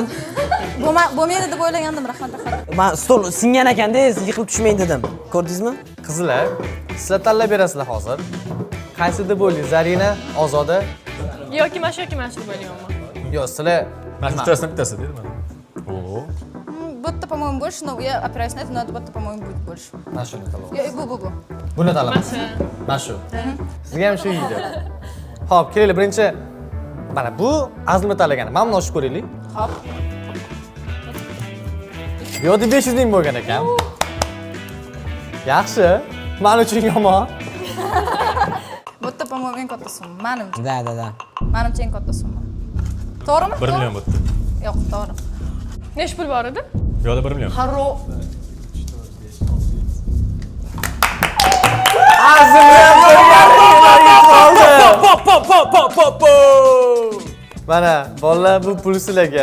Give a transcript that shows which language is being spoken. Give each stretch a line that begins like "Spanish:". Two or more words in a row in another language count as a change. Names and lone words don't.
Uzbek: Bo'lmaydi deb o'ylagandim, rahmat. Men stol singan ekanda, yiqilib tushmang dedim. Ko'rdingizmi? Qizlar, sizlar tanlab berasizlar hozir. Qaysi deb o'ylaysiz? Zarina, Ozoda yoki mana shu deb o'ylayman. Yo'q, sizlar bittasi dedi mana.
Russian: Будто, по-моему, больше, но я опираюсь на это, но это будто, по-моему, будет больше.
Uzbek: Mana shuni tanlab. Bu. Buni tanlaymiz. Mana shu. Sizga ham shu edi. Xo'p, keling, birinchi mana bu azmi tanlagan. Mana buni ochib ko'raylik. Hop. Bu yerda 500 ming bo'lgan ekan. Yaxshi. Men uchun yomon.
Russian: Будто, по-моему,
Uzbek: eng katta summa. Menimcha.
Russian: Da.
Uzbek: Menimcha eng katta summa. To'g'rimi? 1 million bo'pti. Yo'q, to'g'ri. Necha pul bor edi? Bu yerda 1 million. Haro. Mana bolalar bu pul sizlarga.